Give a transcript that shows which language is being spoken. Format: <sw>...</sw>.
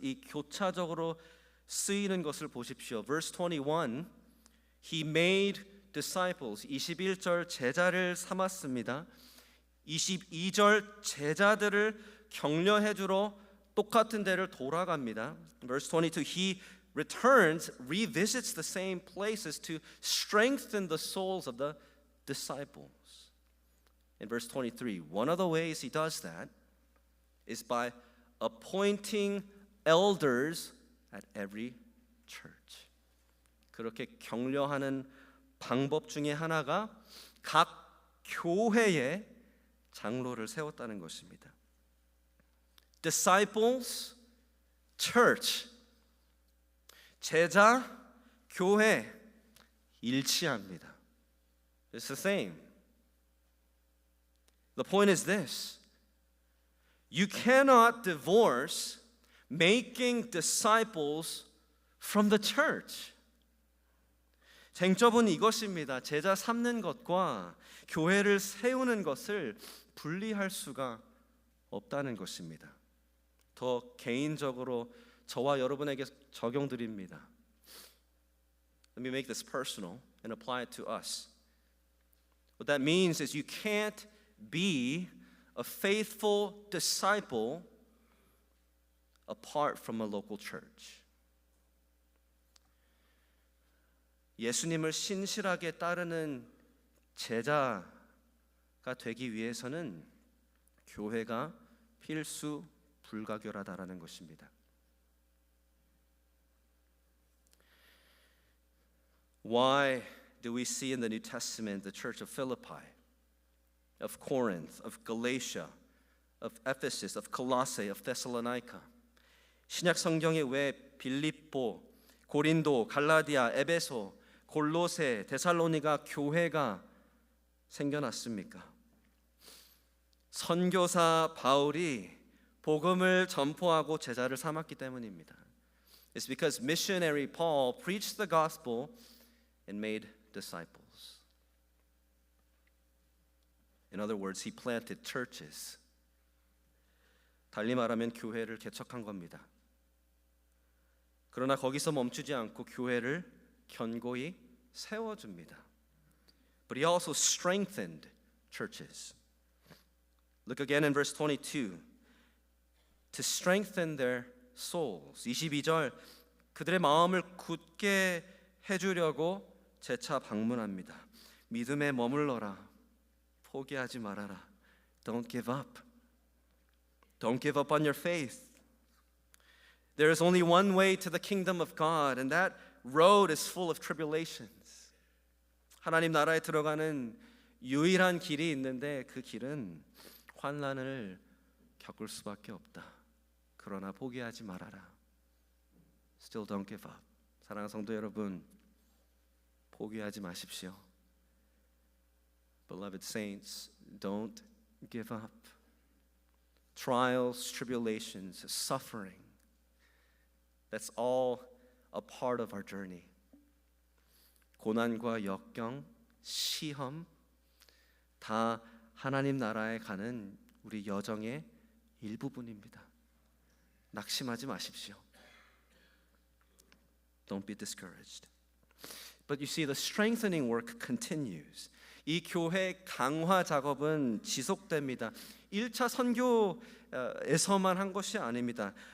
<ko>이 교차적으로 쓰이는 것을 보십시오.</ko> <en>Verse 21. He made disciples.</en> <ko>21절 제자를 삼았습니다. 22절 제자들을 격려해 주러 똑같은 데를 돌아갑니다.</ko> <en>Verse 22. He returns, revisits the same places to strengthen the souls of the disciples. In verse 23, one of the ways he does that is by appointing elders at every church.</en> <ko>그렇게 격려하는 방법 중에 하나가 각 교회에 장로를 세웠다는 것입니다.</ko> <en>Disciples, church.</en> <ko>제자, 교회 일치합니다.</ko> <en>It's the same. The point is this. You cannot divorce making disciples from the church.</en> <ko>쟁점은 이것입니다. 제자 삼는 것과 교회를 세우는 것을 분리할 수가 없다는 것입니다. 더 개인적으로 저와 여러분에게 적용드립니다.</ko> <en>Let me make this personal and apply it to us. What that means is you can't be a faithful disciple apart from a local church.</en> <ko>예수님을 신실하게 따르는 제자가 되기 위해서는 교회가 필수 불가결하다라는 것입니다.</ko> <en>Why do we see in the New Testament the church of Philippi, of Corinth, of Galatia, of Ephesus, of Colossae, of Thessalonica?</en> <ko>신약 성경에 왜 빌립보, 고린도, 갈라디아, 에베소, 골로새, 데살로니가 교회가 생겨났습니까? 선교사 바울이 복음을 전포하고 제자를 삼았기 때문입니다.</ko> <en>It's because missionary Paul preached the gospel and made disciples. In other words, he planted churches.</en> <ko>달리 말하면 교회를 개척한 겁니다. 그러나 거기서 멈추지 않고 교회를 견고히 세워줍니다.</ko> <en>But he also strengthened churches. Look again in verse 22. To strengthen their souls.</en> <ko>22절 그들의 마음을 굳게 해주려고 재차 방문합니다. 믿음에 머물러라. 포기하지 말아라.</ko> <en>Don't give up. Don't give up on your faith. There is only one way to the kingdom of God, and that road is full of tribulations.</en> <ko>하나님 나라에 들어가는 유일한 길이 있는데 그 길은 환난을 겪을 수밖에 없다. 그러나 포기하지 말아라.</ko> <en>Still don't give up.</en> <ko>사랑하는 성도 여러분, 포기하지 마십시오.</ko> <en>Beloved saints, don't give up. Trials, tribulations, suffering, that's all a part of our journey.</en> <ko>고난과 역경, 시험 다 하나님 나라에 가는 우리 여정의 일부분입니다. 낙심하지 마십시오.</ko> <en>Don't be discouraged. But you see, the strengthening work continues.</en> <ko>이 교회 강화 작업은 지속됩니다. 1차 선교에서만 한 것이 아닙니다.</ko>